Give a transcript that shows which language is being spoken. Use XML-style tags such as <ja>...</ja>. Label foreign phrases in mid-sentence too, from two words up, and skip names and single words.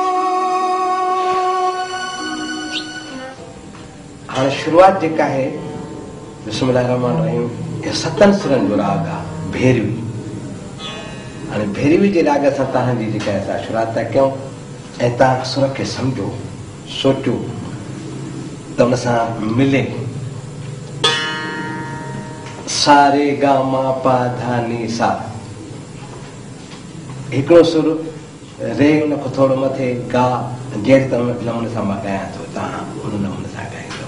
<sd>हाणे शुरूआत जेका आहे</sd> <ar>بسم الله رحمن رحيم,</ar> <sd>इहा 7 सुरनि जो राग आहे भेरवी। हाणे भेरवी जे राग सां तव्हांजी जेका असां शुरूआत था कयूं ऐं तव्हां सुर खे सम्झो सोचो त उन सां मिले सा रे गा मा पा धा नी सा। हिकिड़ो सुर रे उन खां थोरो मथे गा, जहिड़े नमूने सां मां ॻायां थो तव्हां उन नमूने सां ॻाईंदो।</sd>